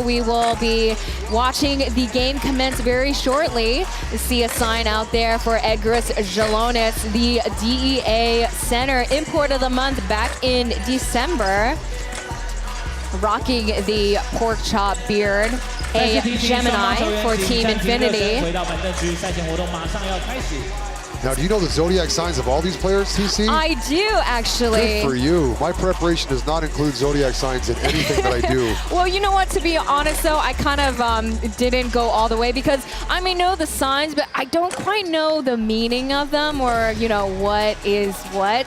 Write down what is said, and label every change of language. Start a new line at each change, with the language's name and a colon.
English: We will be watching the game commence very shortly. You see a sign out there for Edgaras Jalonis, the DEA Center Import of the Month back in December. rocking the pork chop beard, a Gemini for Team Infinity.
Chinese: 回到板凳区，赛前活动马上要开始。
English: Now, do you know the zodiac signs of all these players, TC? I do, actually. Good for you. My preparation does not include zodiac signs in anything that I do. Well, you know what? To be honest, though, I kind of didn't go all the way because I may know the signs, but I don't quite know the meaning of them or, you know, what is what.